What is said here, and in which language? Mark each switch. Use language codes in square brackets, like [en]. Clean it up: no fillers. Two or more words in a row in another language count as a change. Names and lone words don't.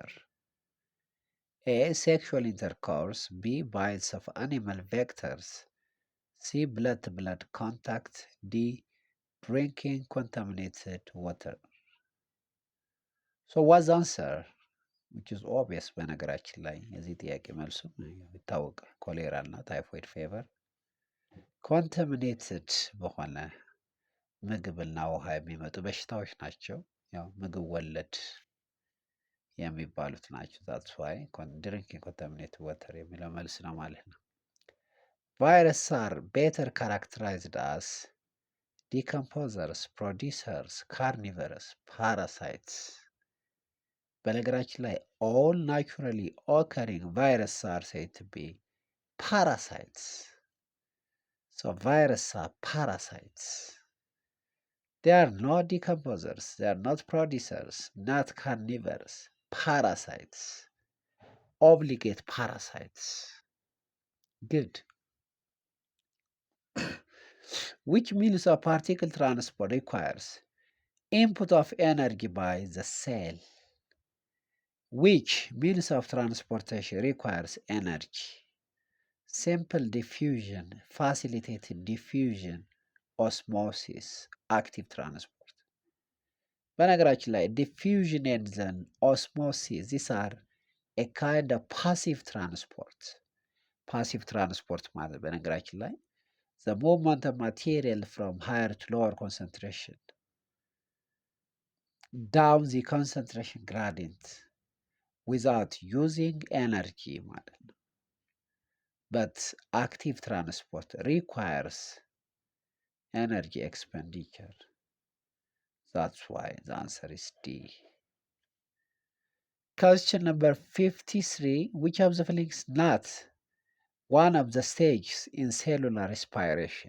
[en] A. Sexual intercourse. B. Bites of animal vectors. C. Blood-to-blood contact. D. Drinking contaminated water. So what's the answer? which is obvious [am] በነገራችን ላይ የዚህ ጥያቄ መልሱ ይታወቃል። ኮሌራ እና [en] typhoid fever [am] ኮንታሚኔትድ በሆነ ምግብና ውሃ የሚመጡ በሽታዎች ናቸው። ያው ምግብ ወለድ የሚባሉት ናቸው። [en] That's why drinking contaminated water [am] የሚለው መልስ ነው ማለት ነው። [en] Virus are better characterized as decomposers, producers, carnivores, parasites። [am] በነገራችን ላይ [en] All naturally occurring virus are said to be parasites. So viruses are parasites. They are not decomposers, they are not producers, not carnivores. Parasites. Obligate parasites. Good. Which means of particle transport requires input of energy by the cell? Which means of transportation requires energy? Simple diffusion, facilitated diffusion, osmosis, active transport. [am] በነገራችን ላይ [en] diffusion and then osmosis, these are a kind of passive transport. Passive transport [am] ማለት በነገራችን ላይ [en] the movement of material from higher to lower concentration down the concentration gradient without using energy [am] ማለት ነው። [en] But active transport requires energy expenditure. That's why the answer is D. Question number 53. Which of the following is not one of the stages in cellular respiration?